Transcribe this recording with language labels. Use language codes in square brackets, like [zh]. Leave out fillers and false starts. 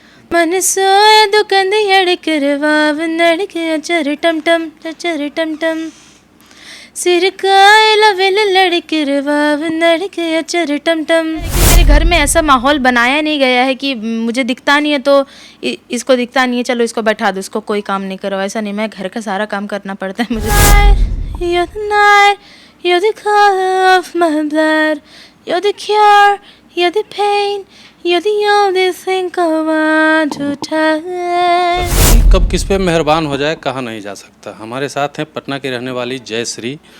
[hi] मन सोए दुकंद यड़करवाव नड़के चर टम टम चर टम टम सिर काय लवेल लड़करवाव नड़के चर टम टम। मेरे घर में ऐसा माहौल बनाया नहीं गया है कि मुझे दिखता नहीं है तो इसको दिखता नहीं है, चलो इसको बैठा दो, इसको कोई काम नहीं करो। ऐसा नहीं, मैं घर का सारा काम करना पड़ता है मुझे। [en] You're the night, you're the color of my blood, you're the cure, you're the pain, you're the only thing I want to touch। [hi] कब किस पे मेहरबान हो जाए कहा नहीं जा सकता। हमारे साथ हैं पटना की रहने वाली जयश्री।